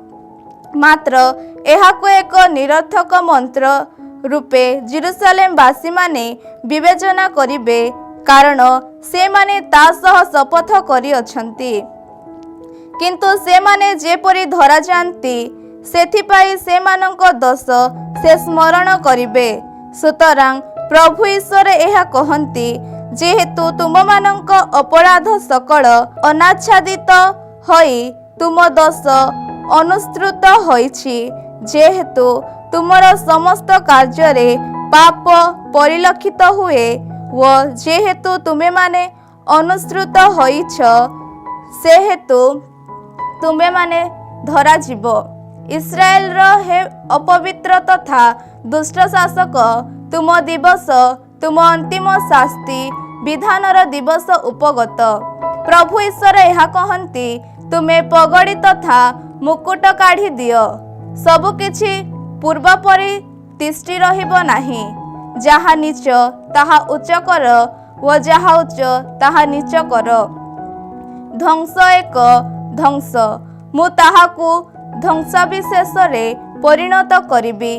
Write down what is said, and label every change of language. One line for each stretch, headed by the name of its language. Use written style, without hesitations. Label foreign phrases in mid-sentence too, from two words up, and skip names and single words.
Odia: ମାତ୍ର ଏହାକୁ ଏକ ନିରର୍ଥକ ମନ୍ତ୍ର ରୂପେ ଜେରୁସାଲେମ ବାସୀ ମାନେ ବିବେଚନା କରିବେ, କାରଣ ସେ ମାନେ ତା ସହ ଶପଥ କରି ଅଛନ୍ତି। କିନ୍ତୁ ସେ ମାନେ ଯେପରି ଧରା ଯାଆନ୍ତି, ସେଥିପାଇଁ ସେ ମାନଙ୍କ ଦୋଷ ସେ ସ୍ମରଣ କରିବେ। ସୁତରାଂ ପ୍ରଭୁ ଈଶ୍ୱର ଏହା କହନ୍ତି, ଯେହେତୁ ତୁମ ମାନଙ୍କ ଅପରାଧ ସକଳ ଅନାଚ୍ଛାଦିତ ହୋଇ ତୁମ ଦୋଷ ଅନୁସୃତ ହୋଇଛି, ଯେହେତୁ ତୁମର ସମସ୍ତ କାର୍ଯ୍ୟ ପାପ ପରିଲକ୍ଷିତ ହୁଏ ଓ ଯେହେତୁ ତୁମେ ମାନେ ଅନୁସୃତ ହୋଇଛ, ସେ ହେତୁ ତୁମେ ମାନେ ଧରା ଯିବ। ଇସ୍ରାଏଲ ହେ ଅପବିତ୍ର ତଥା ଦୁଷ୍ଟ ଶାସକ, ତୁମ ଦିବସ ତୁମ ଅନ୍ତିମ ଶାସ୍ତି ବିଧାନର ଦିବସ ଉପଗତ। ପ୍ରଭୁ ଈଶ୍ୱର ଏହା କହନ୍ତି, ତୁମେ ପଗଡ଼ି ତଥା ମୁକୁଟ କାଢ଼ି ଦିଅ, ସବୁକିଛି ପୂର୍ବ ପରି ତିଷ୍ଠି ରହିବ ନାହିଁ। ଯାହା ନୀଚ ତାହା ଉଚ୍ଚ କର ଓ ଯାହା ଉଚ୍ଚ ତାହା ନୀଚ କର। ଧ୍ୱଂସ ଏକ ଧ୍ୱଂସ, ମୁଁ ତାହାକୁ ଧ୍ୱଂସାବଶେଷ ରେ ପରିଣତ କରିବି।